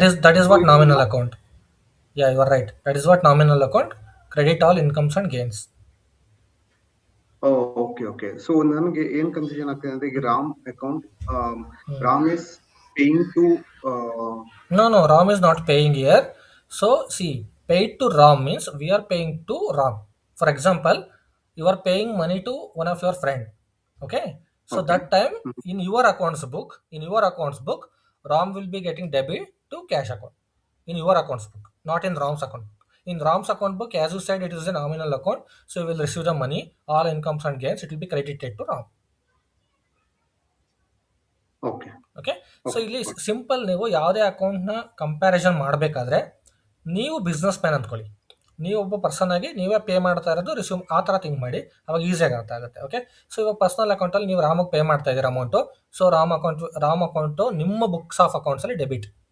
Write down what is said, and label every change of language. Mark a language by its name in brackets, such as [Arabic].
[English] that is what nominal account. Yeah, you are right, that is what nominal account. Credit all incomes and gains. Okay okay. [Kannada] So ನನಗೆ ಏನ್ confusion ಆಗ್ತಿದೆ ಅಂದ್ರೆ, ಈಗ Ram account, [English] Ram is paying to No, Ram is not paying here. So see, paid to Ram means we are paying to Ram. For example, you are paying money to one of your friend. Okay, so Okay. that time in your accounts book, Ram will be getting debit to cash account in your accounts book, not in Ram's account book. In Ram's account book, as you said, it is a nominal account, so you will receive the money, all incomes and gains, it will be credited to Ram. Okay okay, so Okay. [Kannada] ಇಲ್ಲಿ simple, ನೀವು ಯಾವುದೇ ಅಕೌಂಟ್ನ comparison ಮಾಡಬೇಕಾದ್ರೆ ನೀವು business man ಅಂದ್ಕೊಳ್ಳಿ, ನೀವು ಒಬ್ಬ person ಆಗಿ ನೀವೇ ಪೇ ಮಾಡ್ತಾ ಇರೋದು ರಿಸ್ಯೂಮ್, ಆ ಥರ ಥಿಂಕ್ ಮಾಡಿ, ಅವಾಗ ಈಸಿಯಾಗಿ ಅರ್ಥ ಆಗುತ್ತೆ. ಓಕೆ, ಸೊ ಇವಾಗ ಪರ್ಸನಲ್ ಅಕೌಂಟಲ್ಲಿ ನೀವು ರಾಮಗೆ ಪೇ ಮಾಡ್ತಾ ಇದ್ದೀರ ಅಮೌಂಟು, ಸೊ ರಾಮ್ ಅಕೌಂಟು ನಿಮ್ಮ ಬುಕ್ಸ್ ಆಫ್ ಅಕೌಂಟ್ಸಲ್ಲಿ ಡೆಬಿಟ್.